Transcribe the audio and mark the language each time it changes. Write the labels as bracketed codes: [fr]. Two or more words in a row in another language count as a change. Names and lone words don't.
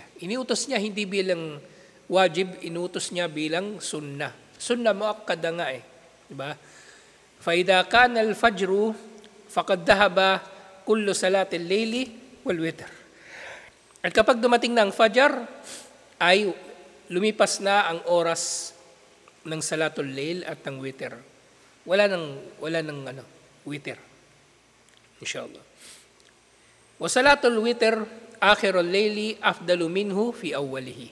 [tl] Inuutos niya hindi bilang wajib, inuutos niya bilang sunnah. [ar] سنة مؤكدة [tl] nga di ba? [ar] فإذا كان الفجر فقد ذهب كل صلاة الليل والوتر. [tl] At kapag dumating na ang Fajr, ay lumipas na ang oras ng [ar] صلاة الليل [tl] at ng witr. Wala nang witr. Inshallah. [ar] وصلاة الوتر آخر الليل أفضل منه في أوله.